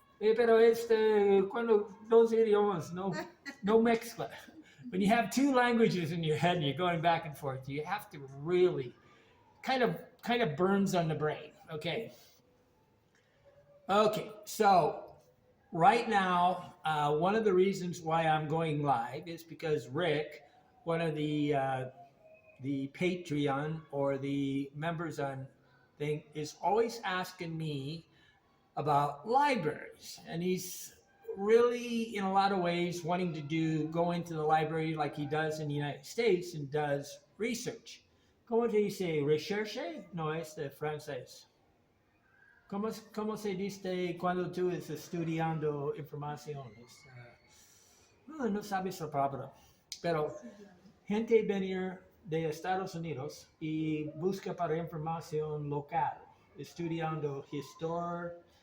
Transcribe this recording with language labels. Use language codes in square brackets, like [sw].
[es] Pero cuando dos idiomas no mezcla. [en] When you have two languages in your head and you're going back and forth, you have to really kind of burns on the brain. Okay. Okay, so right now, one of the reasons why I'm going live is because Rick, one of the Patreon or the members on thing, is always asking me about libraries, and he's really, in a lot of ways, wanting to go into the library like he does in the United States and does research. [es] ¿Cómo se dice recherche? No, es de francés. ¿Cómo se dice cuando tú estás estudiando información? No sabes la palabra. Pero gente venir de Estados Unidos y busca para información local, estudiando historia.